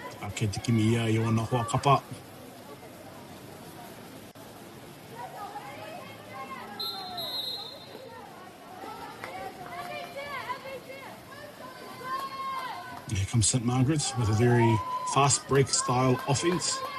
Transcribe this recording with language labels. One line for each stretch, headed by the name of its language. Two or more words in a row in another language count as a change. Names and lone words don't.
Māori: Ke te kimi ia i ona hoa kapa.
English: Here comes St. Margaret's with a very fast break style offense.